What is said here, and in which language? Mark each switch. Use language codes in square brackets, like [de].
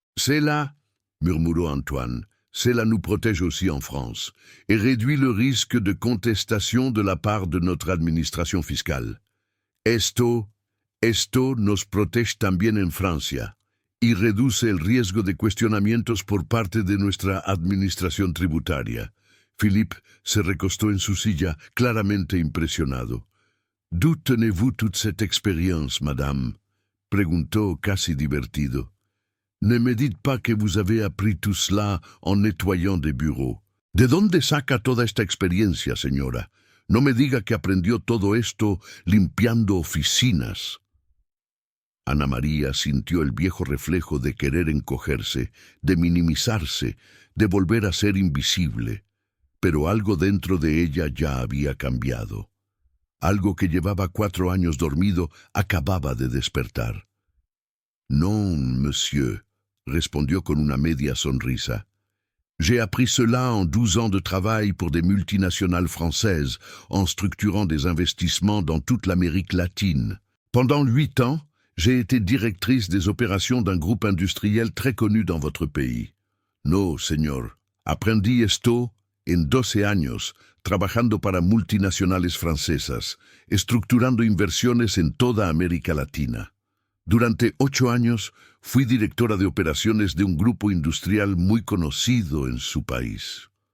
[fr] «Cela», [es] murmuró [fr] Antoine, «cela nous protège aussi en France, et réduit le risque de contestation de la part de notre [es] administración fiscal. Esto nos protege también en Francia, y reduce el riesgo de cuestionamientos por parte de nuestra administración tributaria». Philippe se recostó en su silla, claramente impresionado. [fr] «D'où tenez-vous toute cette expérience, madame?» [es] preguntó casi divertido. [fr] «Ne me dites pas que vous avez appris tout cela en nettoyant des bureaux. [es] ¿De dónde saca toda esta experiencia, señora? No me diga que aprendió todo esto limpiando oficinas». Ana María sintió el viejo reflejo de querer encogerse, de minimizarse, de volver a ser invisible. Pero algo dentro de ella ya había cambiado. Algo que llevaba 4 años dormido acababa de despertar. [fr] Non, monsieur, [es] respondió con una media sonrisa. [fr] J'ai appris cela en 12 ans de travail pour des multinationales françaises, en structurant des investissements dans toute l'Amérique latine. Pendant 8 ans, j'ai été directrice des opérations d'un groupe industriel très connu dans votre pays. [es] No, señor. Aprendí esto en 12 años, trabajando para multinacionales francesas, estructurando inversiones en toda América Latina. Durante 8 años fui directora de operaciones de un grupo industrial muy conocido en su país.